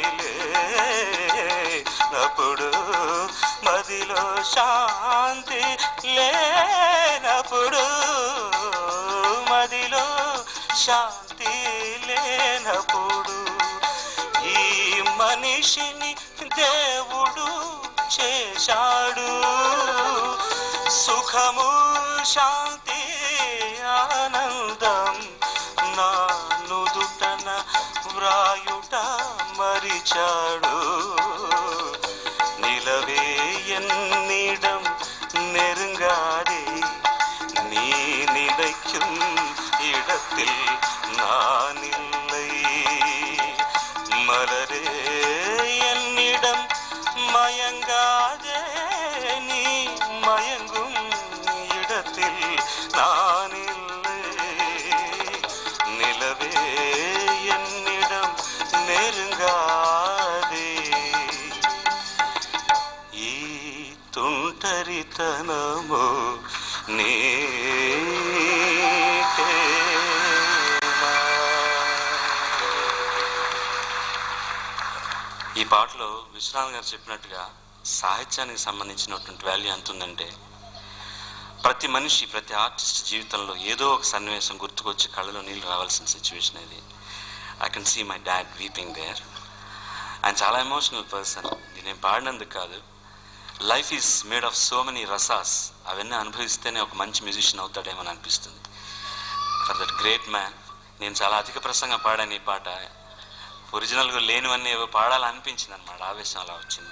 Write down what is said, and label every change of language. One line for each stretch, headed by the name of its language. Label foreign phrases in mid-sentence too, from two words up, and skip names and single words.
Telugu: లేనప్పుడు మదిలో శాంతి లేనప్పుడు మదిలో శాంతి లేనప్పుడు ఈ మనిషిని దేవుడు చేశాడు సుఖము శాంతి ఆనందం నా నుదుటన వ్రాయుట మరిచాడు
Tamil: நிலவே என்னிடம் நெருங்காதே நீ நினைக்கும் இடத்தில் நான் இல்லை மலரே என்னிடம் மயங்காதே நீ மயங்கும் இடத்தில் நான் இல்லை நிலவே என்னிடம் நெருங்காதே
Telugu: తుంటరితనము ఈ పాటలో విశ్వనాథ్ గారు చెప్పినట్టుగా సాహిత్యానికి సంబంధించినటువంటి వాల్యూ ఎంత ఉందంటే ప్రతి మనిషి ప్రతి ఆర్టిస్ట్ జీవితంలో ఏదో ఒక సన్నివేశం గుర్తుకొచ్చి కళ్ళలో నీళ్ళు రావాల్సిన సిచ్యువేషన్ ఇది.
English: I can see my dad weeping there.
Telugu: ఆయన చాలా ఎమోషనల్ పర్సన్. నేను పాడినందుకు కాదు,
English: life is made of so many rasas.
Telugu: అవన్నీ అనుభవిస్తేనే ఒక మంచి మ్యూజిషియన్ అవుతాడేమని అనిపిస్తుంది.
English: for that great man.
Telugu: నేను చాలా అధిక ప్రసంగం పాడాను ఈ పాట. ఒరిజినల్గా లేనివన్నీ ఏవో పాడాలనిపించింది అనమాట, ఆవేశం అలా వచ్చింది.